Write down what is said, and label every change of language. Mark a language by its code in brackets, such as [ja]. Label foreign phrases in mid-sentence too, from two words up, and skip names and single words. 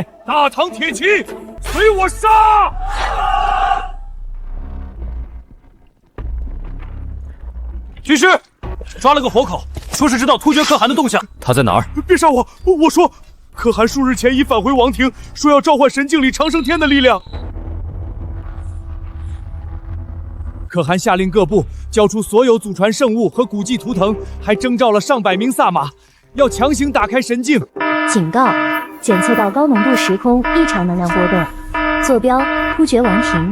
[zh] 大唐鐵騎，隨我殺！軍師，抓了個活口，說是知道突厥可汗的動向。他在哪兒？別殺我！我說，可汗數日前已返回王庭，說要召喚神境裡長生天的力量。可汗下令各部交出所有祖傳圣物和古迹图腾，还征召了上百名萨滿，要强行打開神境。警告：檢測到高濃度時空異常能量波動，坐標突厥王庭。